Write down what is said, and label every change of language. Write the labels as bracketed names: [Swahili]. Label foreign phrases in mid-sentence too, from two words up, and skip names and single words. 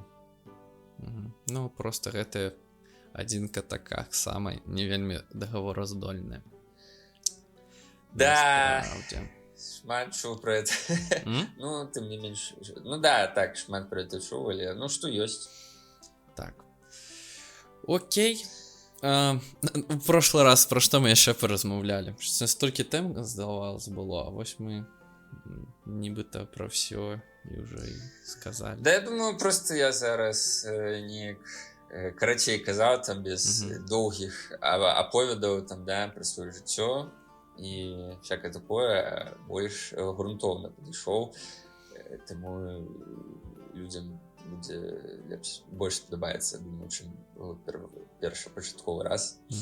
[Belarusian] Ну, просто гэта адзінка такая сама не вельмі дагавораздольная. Да, шмат чуў пра это. Ну, тым не менш. Ну да, так, шмат пра это чуў, але што ёсць. Так. Окей. [Russian] В прошлый раз [Belarusian] пра што мы яшчэ паразмаўлялі? Столькі тэм, здавалось, было, а вось мы нібыта пра ўсё і ўжо і сказалі. Да, я думаю, просто я зараз неяк карацей казаў там без доўгіх аповедаў там, да, пра сваё жыццё і [Russian] всякое такое, [Belarusian] больш грунтоўна падышоў, таму людзям будзе больш спадабаецца, думаю, чым першапачатковы раз.